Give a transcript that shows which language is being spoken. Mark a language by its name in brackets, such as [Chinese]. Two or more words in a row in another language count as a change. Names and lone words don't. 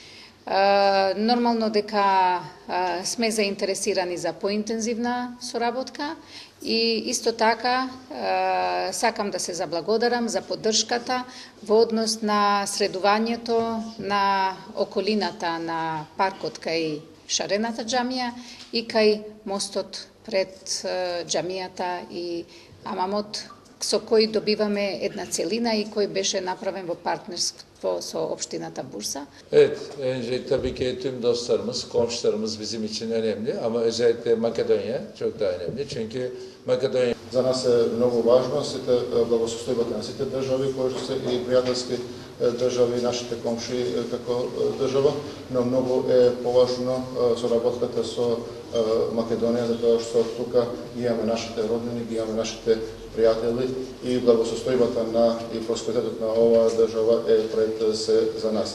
[Macedonian] Нормално дека сме заинтересирани за поинтензивна соработка и исто така сакам да се заблагодарам за поддршката во однос на средувањето на околината на паркот кај Шарената џамија и кај мостот пред џамијата и Амамот, со кој добиваме една целина и кој беше направен во партнерство со општината Bursa. [Turkish] Evet, önce tabii ki tüm dostlarımız, komşularımız bizim için önemli ama özellikle Makedonya çok daha önemli. Çünkü Makedonya [Macedonian] за нас е многу важно сите благосостојбата на сите држави кои што се и пријателски држави, нашите комши како држава, но многу е поважно соработката со Македонија, затоа што тука ги имаме нашите роднини, ги имаме нашите пријатели и благосостојбата на и просперитетот на оваа држава е пред се за нас.